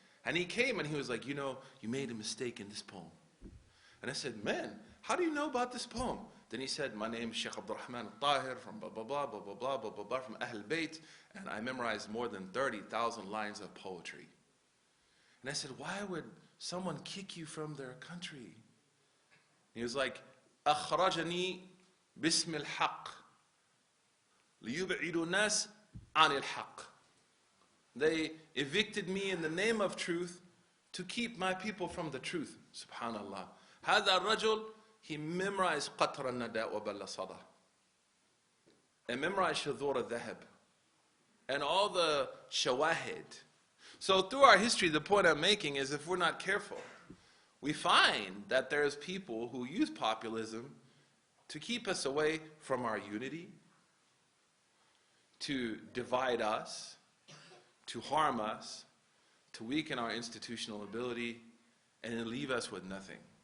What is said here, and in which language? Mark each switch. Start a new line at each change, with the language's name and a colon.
English: And he came and he was like, you made a mistake in this poem. And I said, man, how do you know about this poem? Then he said, my name is Sheikh Abdul Rahman al-Tahir from blah, blah, blah, blah, blah, blah, blah, blah, blah, from Ahl Bayt, and I memorized more than 30,000 lines of poetry. And I said, why would someone kick you from their country?
Arabic: And he was like, أخرجني باسم الحق ليبعد الناس عن الحق.
English: They evicted me in the name of truth to keep my people from the truth. Subhanallah.
Arabic: هذا الرجل,
English: he memorized قطر النداء وبل صدى. and memorize Shadhur al-Dhahab and all the shawahid. So through our history, the point I'm making is if we're not careful, we find that there's people who use populism to keep us away from our unity, to divide us, to harm us, to weaken our institutional ability, and then leave us with nothing.